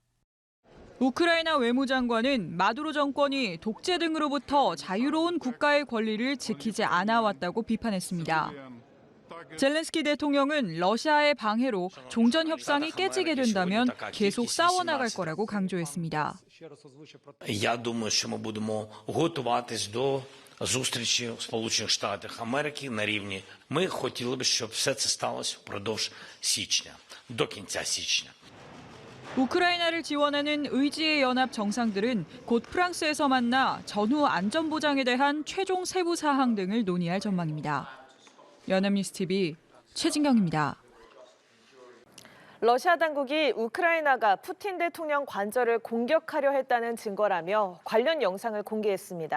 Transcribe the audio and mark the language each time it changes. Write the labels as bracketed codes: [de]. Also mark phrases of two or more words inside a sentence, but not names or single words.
[ko] 우크라이나 외무장관은 마두로 정권이 독재 등으로부터 자유로운 국가의 권리를 지키지 않아 왔다고 비판했습니다. 젤렌스키 대통령은 러시아의 방해로 종전 협상이 깨지게 된다면 계속 싸워나갈 거라고 강조했습니다. [uk] Я думаю, що ми будемо готуватись до зустрічі в Сполучених Штатах Америки на рівні. Ми хотіли б, щоб все це сталося впродовж січня, до кінця січня. [ko] 우크라이나를 지원하는 의지의 연합 정상들은 곧 프랑스에서 만나 전후 안전보장에 대한 최종 세부 사항 등을 논의할 전망입니다. 연합뉴스 TV 최진경입니다. 러시아 당국이 우크라이나가 푸틴 대통령 관저를 공격하려 했다는 증거라며 관련 영상을 공개했습니다.